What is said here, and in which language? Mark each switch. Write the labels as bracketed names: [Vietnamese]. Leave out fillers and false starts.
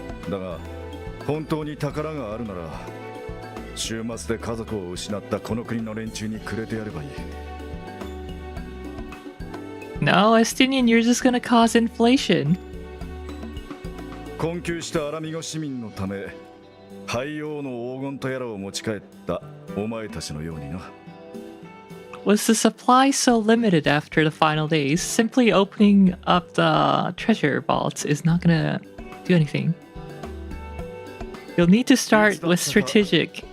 [Japanese] だが本当に宝があるなら、週末で家族を失ったこの国の連中にくれてやればいい。 [English] No, Estinian, you're just gonna cause inflation. [Japanese] 困窮したアラミゴ市民のため、廃王の黄金とやらを持ち帰ったお前たちのようにな。 [English] Was the supply so limited after the final days? Simply opening up the treasure vaults is not gonna do anything. You'll need to start with strategic